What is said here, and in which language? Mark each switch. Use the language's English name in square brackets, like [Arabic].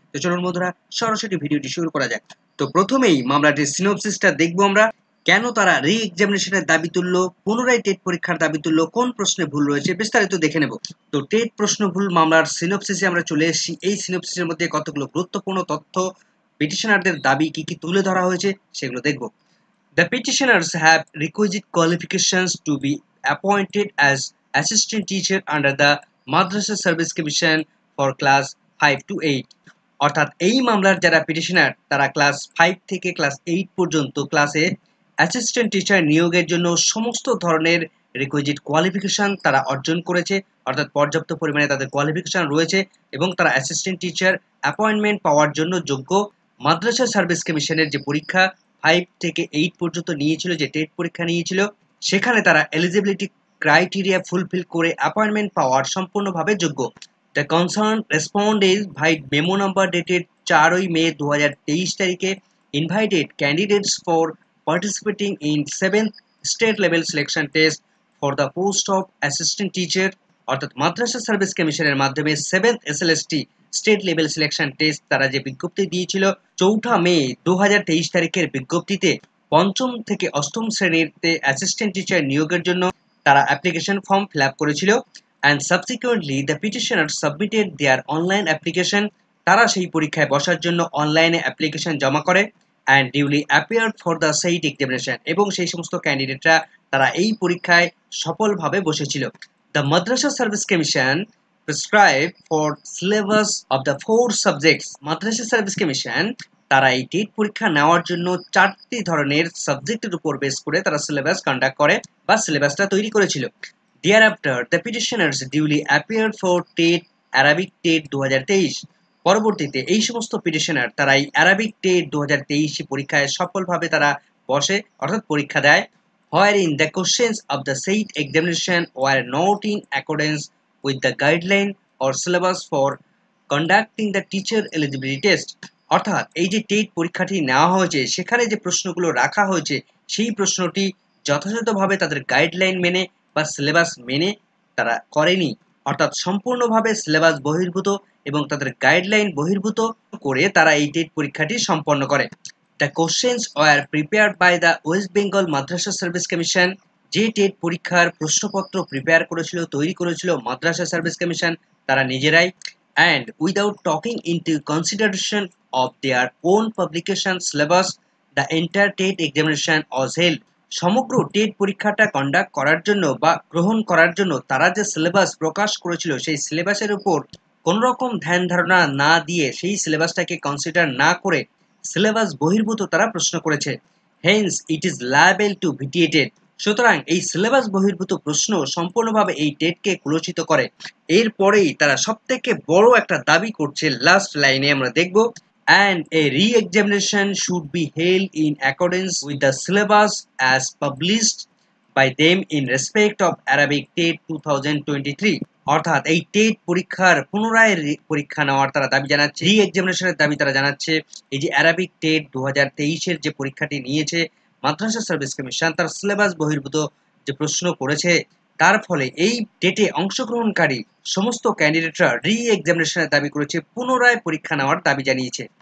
[Bangla] তো চলুন বন্ধুরা, সরাসরি ভিডিওটি শুরু করা যাক। তো প্রথমেই মামলাটির সিনপসিসটা দেখবো আমরা। কেন তারা রি এক্সামিনেশনের দাবি তুললো, পুনরায় টেট পরীক্ষার দাবি তুললো, কোন প্রশ্নে ভুল রয়েছে, বিস্তারিত দেখে নেব। তো টেট প্রশ্ন ভুল মামলার সিনপসিসে আমরা চলে এসেছি। এই সিনপসিসের মধ্যে কতগুলো গুরুত্বপূর্ণ তথ্য, পিটিশনারদের দাবি কি কি তুলে ধরা হয়েছে সেগুলো দেখব। [English] The petitioners have requisite qualifications to be appointed as assistant teacher under the Madrasa Service Commission for class 5 to 8. [Bangla] অর্থাৎ এই মামলার যারা পিটিশনার তারা ক্লাস 5 থেকে ক্লাস 8 পর্যন্ত ক্লাসে অ্যাসিস্ট্যান্ট টিচার নিয়োগের জন্য সমস্ত ধরনের রিকুইজিট কোয়ালিফিকেশন তারা অর্জন করেছে, অর্থাৎ পর্যাপ্ত পরিমাণে তাদের কোয়ালিফিকেশন রয়েছে এবং তারা অ্যাসিস্ট্যান্ট টিচার অ্যাপয়েন্টমেন্ট পাওয়ার জন্য যোগ্য। মাদ্রাসা সার্ভিস কমিশনের যে পরীক্ষা 5 থেকে 8 পর্যন্ত নিয়েছিল, যে টেট পরীক্ষা নিয়েছিল, সেখানে তারা এলিজিবিলিটি ক্রাইটেরিয়া ফুলফিল করে অ্যাপয়েন্টমেন্ট পাওয়ার সম্পূর্ণভাবে যোগ্য। [English] The concerned respondents by memo number dated 4 May 2023 [Bangla] তারিখে [English] invited candidates for participating in 7th state level selection test for the post of assistant teacher, [Bangla] অর্থাৎ মাদ্রাসা সার্ভিস কমিশনের মাধ্যমে 7th SLST state level selection test তারা যে বিজ্ঞপ্তি দিয়েছিল 4 মে 2023 তারিখের বিজ্ঞপ্তিতে পঞ্চম থেকে অষ্টম শ্রেণীতে অ্যাসিস্ট্যান্ট টিচার নিয়োগের জন্য তারা অ্যাপ্লিকেশন ফর্ম ফিল আপ করেছিল। [English] and subsequently the petitioners submitted their online application. [Bangla] তারা সেই পরীক্ষায় বসার জন্য অনলাইনে অ্যাপ্লিকেশন জমা করে [English] and duly appeared for the said examination, [Bangla] এবং সেই সমস্ত ক্যান্ডিডেটরা তারা এই পরীক্ষায় সফলভাবে বসেছিল। [English] The Madrasa Service Commission prescribed for syllabus of the 4 subjects. [Bangla] Madrasa service commission তারা এই টেট পরীক্ষা নেওয়ার জন্য 4টি ধরনের সাবজেক্টের উপর বেস করে তারা সিলেবাস কন্ডাক্ট করে বা সিলেবাসটা তৈরি করেছিল। [English] Thereafter, the petitioners duly appeared for TET Arabic TET 2023. [Bangla] পরবর্তীতে এই সমস্ত পিটিশনার তারা এই অ্যারাবিক টেট 2023 পরীক্ষায় সফলভাবে তারা বসে, অর্থাৎ পরীক্ষা দেয়। [English] wherein the questions of the said examination were not in accordance with the guideline or syllabus for conducting the teacher eligibility test. [Bangla] অর্থাৎ এই যে টেট পরীক্ষাটি নেওয়া হয়েছে সেখানে যে প্রশ্নগুলো রাখা হয়েছে সেই প্রশ্নটি যথাযথভাবে তাদের গাইডলাইন মেনে বা সিলেবাস মেনে তারা করেনি, অর্থাৎ সম্পূর্ণভাবে সিলেবাস বহির্ভূত এবং তাদের গাইডলাইন বহির্ভূত করে তারা এই টেট পরীক্ষাটি সম্পন্ন করে। [English] The questions were prepared by the West Bengal Madrasah service commission. [Bangla] যে টেট পরীক্ষার প্রশ্নপত্র প্রিপেয়ার করেছিল, তৈরি করেছিল মাদ্রাসা সার্ভিস কমিশন তারা নিজেরাই, [English] and without taking into consideration of their own publication syllabus, the entire TET examination was held. [Bangla] সমগ্র টেট পরীক্ষাটা কন্ডাক্ট করার জন্য বা গ্রহণ করার জন্য তারা যে সিলেবাস প্রকাশ করেছিল সেই সিলেবাসের উপর কোন রকম ধ্যান ধারণা না দিয়ে, সেই সিলেবাসটাকে কনসিডার না করে সিলেবাস বহির্ভূত তারা প্রশ্ন করেছে। [English] Hence it is liable to vitiated. [Bangla] সুতরাং এই সিলেবাস বহির্ভূত প্রশ্ন সম্পূর্ণভাবে এই টেটকে কুলসিত করে। এরপরেই তারা সবথেকে বড় একটা দাবি করছে, লাস্ট লাইনে আমরা দেখব, [English] and a re-examination should be held in accordance with the syllabus as published by them in respect of Arabic TET 2023. [Bangla] অর্থাৎ এই টেট পরীক্ষার পুনরায় পরীক্ষা নেওয়ার তারা দাবি জানাচ্ছে, রি এক্সামিনেশনের দাবি তারা জানাচ্ছে। এই যে অ্যারাবিক টেট 2023 যে পরীক্ষাটি নিয়েছে মাদ্রাসা সার্ভিস কমিশন, তার সিলেবাস বহির্ভূত যে প্রশ্ন করেছে, তার ফলে এই টেটে অংশগ্রহণকারী সমস্ত ক্যান্ডিডেটরা রি এক্সামিনেশনের দাবি করেছে, পুনরায় পরীক্ষা নেওয়ার দাবি জানিয়েছে।